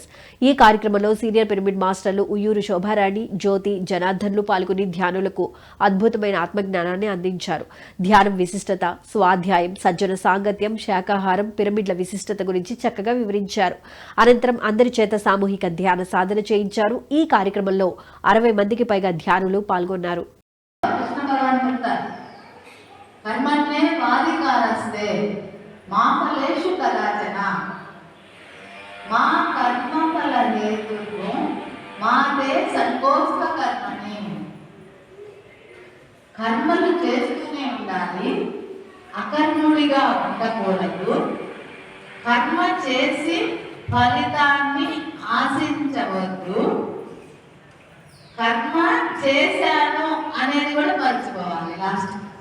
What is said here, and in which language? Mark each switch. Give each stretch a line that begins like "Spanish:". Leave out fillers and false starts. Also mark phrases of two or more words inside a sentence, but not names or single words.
Telugu: ఈ కార్యక్రమంలో సీనియర్ పిరమిడ్ మాస్టర్లు ఉయ్యూరు శోభారాణి, జ్యోతి, జనార్దన్లు పాల్గొని ధ్యానులకు అద్భుతమైన ఆత్మజ్ఞానాన్ని అందించారు. ధ్యానం విశిష్టత, స్వాధ్యాయం, సజ్జన సాంగత్యం, శాకాహారం, పిరమిడ్ల విశిష్టత గురించి చక్కగా వివరించారు. అనంతరం అందరి చేత సామూహిక ధ్యాన సాధన చేయించారు. ఈ కార్యక్రమంలో 60 మందికి పైగా ధ్యానులు పాల్గొన్నారు.
Sanskrit: कर्मण्ये वादिकारस्ते मा फलेषु कदाचन मा कर्मफल हेतुः मा ते संकोष्ठ कर्मणि.
Telugu: కర్మలు చేస్తూనే ఉండాలి, అకర్ముడిగా ఉండకూడదు. కర్మ చేసి ఫలితాన్ని ఆశించవద్దు. కర్మ చేశాను అనేది కూడా మర్చిపోవాలి లాస్ట్.